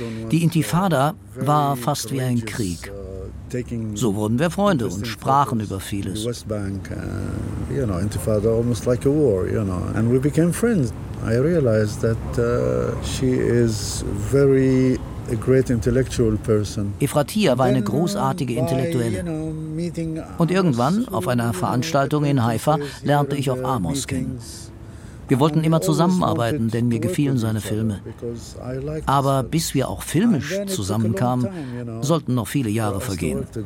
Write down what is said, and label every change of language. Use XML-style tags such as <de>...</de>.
<de>Die Intifada war fast wie ein Krieg. So wurden wir Freunde und sprachen über vieles.</de> <en>Intifada almost like a war, you know. And we became friends. I realized that she is very a great intellectual person.</en> <de>Efratia war eine großartige Intellektuelle. Und irgendwann, auf einer Veranstaltung in Haifa, lernte ich auch Amos kennen. Wir wollten immer zusammenarbeiten, denn mir gefielen seine Filme. Aber bis wir auch filmisch zusammenkamen, sollten noch viele Jahre vergehen.</de>